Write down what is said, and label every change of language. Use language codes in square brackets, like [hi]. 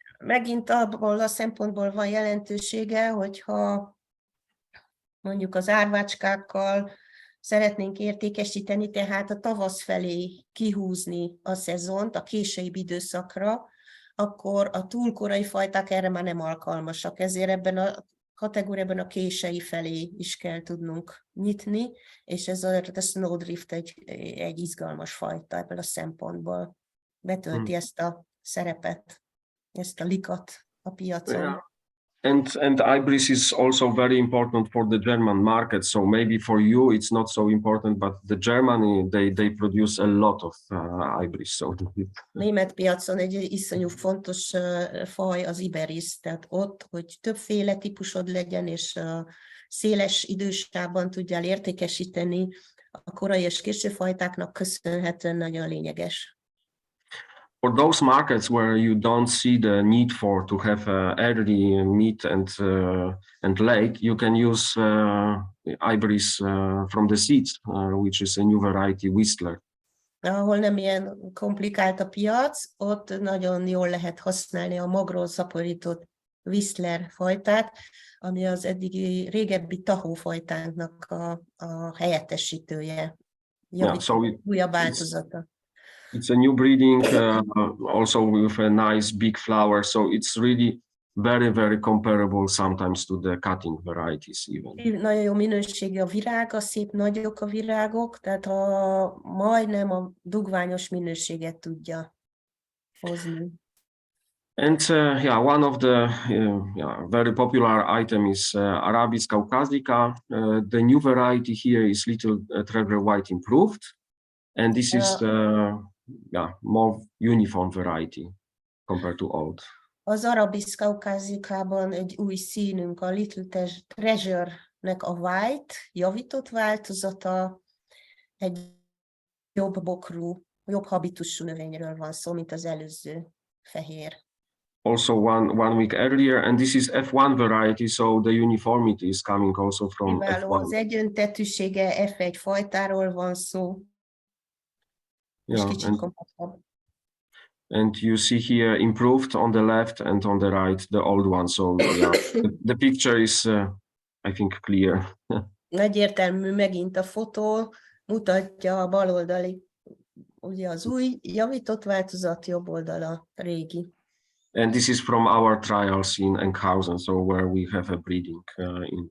[hu] Megint abból a szempontból van jelentősége, hogyha mondjuk az árvácskákkal szeretnénk értékesíteni, tehát a tavasz felé kihúzni a szezont, a késői időszakra, akkor a túl korai fajták erre már nem alkalmasak. Ezért ebben a kategóriában a késői felé is kell tudnunk nyitni, és ez a Snowdrift egy izgalmas fajta ebből a szempontból. Betölti ezt a szerepet, ezt a likat a piacon. [en] Yeah. And iberis is also very important for the German market. So maybe for you it's not so important, but the Germany they produce a lot of iberis. So [hu] német piacon egy iszonyú fontos faj az iberis, tehát ott, hogy többféle típusod legyen, és széles idősávban tudjál értékesíteni, a korai és késő fajtáknak köszönhetően nagyon lényeges. [en] For those markets where you don't see the need to have early, mid, and late, you can use iberis from the seeds, which is a new variety, Whistler. [hu] Ahol nem ilyen komplikált a piac, ott nagyon jól lehet használni a magról szaporított Whistler fajtát, ami az eddigi régebbi tahó fajtánknak a helyettesítője, újabb változata. [en] It's a new breeding, also with a nice big flower, so it's really very, very comparable sometimes to the cutting varieties even. [hu] Nagyon jó minőségű a virága, szép nagyok a virágok, tehát majdnem a dugványos minőséget tudja hozni. [en] And one of the very popular item is Arabis caucasica. The new variety here is Little Treasure White improved, and this is more uniform variety compared to old. [hu] Az Arabis caucasicában egy új színünk, a Little Treasure-nek a white, javított változata, egy jobb bokrú, jobb habitusú növényről van szó, mint az előző fehér. [en] Also one week earlier, and this is F1 variety, so the uniformity is coming also from F1. [hu] Az egyöntetűsége F1 fajtáról van szó. [en] And you see here improved on the left and on the right the old one. So the picture is I think clear. [hu] Egyértelmű megint a fotó, mutatja a bal oldali, ugye az új javított változat, jobb oldala régi. [en] And this is from our trials in Enkhuizen, so where we have a breeding in